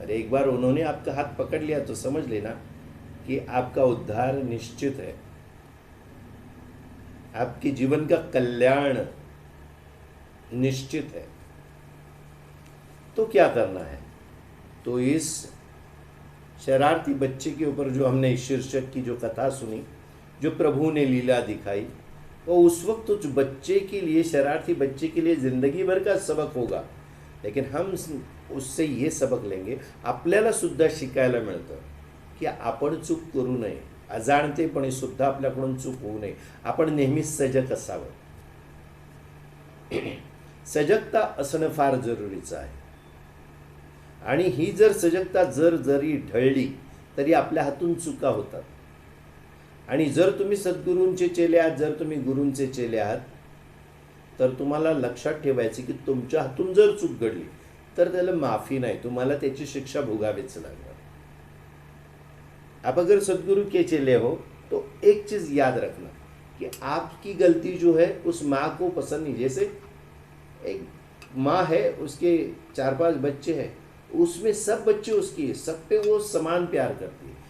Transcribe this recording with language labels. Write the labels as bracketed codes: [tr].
[hi] और एक बार उन्होंने आपका हाथ पकड़ लिया तो समझ लेना कि आपका उद्धार निश्चित है, आपके जीवन का कल्याण निश्चित है। तो क्या करना है? तो इस शरारती बच्चे के ऊपर जो हमने इस शीर्षक की जो कथा सुनी, जो प्रभु ने लीला दिखाई, वो उस वक्त उस बच्चे के लिए, शरारती बच्चे के लिए जिंदगी भर का सबक होगा। लेकिन हम उससे ये सबक लेंगे, [mr] आपल्याला सुद्धा शिकायला मिळतं की आपण चूक करू नये, अजाणतेपणे सुद्धा आपल्याकडून चूक होऊ नये, आपण नेहमी सजग असावं। सजगता असणं फार जरुरीचं आहे। आणि ही जर सजगता जरी ढळली तरी आपल्या हातून चुका होतात। आणि जर तुम्ही सद्गुरूंचे चेले आहात, जर तुम्ही गुरूंचे चेले आहात, तर तुम्हाला लक्षात ठेवायचे की तुमच्या हातून जर चूक घडली तर त्याला माफी नाही, तुम्हाला त्याची शिक्षा भोगावीच लागणार। [hi] आप अगर सद्गुरु के चेले हो तो एक चीज याद रखना कि आपकी गलती जो है उस माँ को पसंद नहीं। जैसे एक माँ है, उसके 4-5 बच्चे हैं, उसमें सब बच्चे उसकी, सब पे वो समान प्यार करती है।